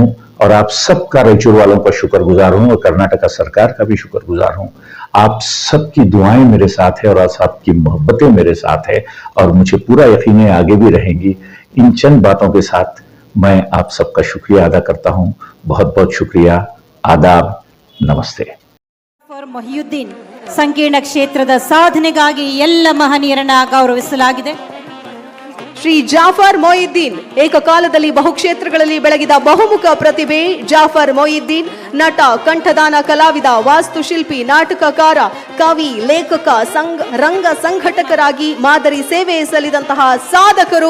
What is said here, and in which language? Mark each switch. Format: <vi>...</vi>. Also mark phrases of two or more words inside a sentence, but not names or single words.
<hi>और आप सबका, रायचूर वालों का शुक्रगुजार हूं, और कर्नाटका सरकार का भी शुक्रगुजार हूं. आप सबकी दुआएं मेरे साथ है और आप सबकी मोहब्बतें मेरे साथ है, और मुझे पूरा यकीन है आगे भी रहेंगी. इन चंद बातों के साथ मैं आप सबका शुक्रिया अदा करता हूं. बहुत बहुत शुक्रिया. आदाब. नमस्ते.</hi> <kn>ಮೊಹಿಯುದ್ದೀನ್ ಸಂಕೀರ್ಣ ಕ್ಷೇತ್ರದ ಸಾಧನೆಗಾಗಿ ಎಲ್ಲ ಮಹನೀಯರನ್ನ ಗೌರವಿಸಲಾಗಿದೆ. ಶ್ರೀ ಜಾಫರ್ ಮೊಹಿಯುದ್ದೀನ್ ಏಕಕಾಲದಲ್ಲಿ ಬಹುಕ್ಷೇತ್ರಗಳಲ್ಲಿ ಬೆಳಗಿದ ಬಹುಮುಖ ಪ್ರತಿಭೆ. ಜಾಫರ್ ಮೊಹಿಯುದ್ದೀನ್ ನಟ, ಕಂಠದಾನ ಕಲಾವಿದ, ವಾಸ್ತುಶಿಲ್ಪಿ, ನಾಟಕಕಾರ, ಕವಿ, ಲೇಖಕ, ರಂಗ ಸಂಘಟಕರಾಗಿ ಮಾದರಿ ಸೇವೆ ಸಲ್ಲಿಸಿದಂತಹ ಸಾಧಕರು.</kn>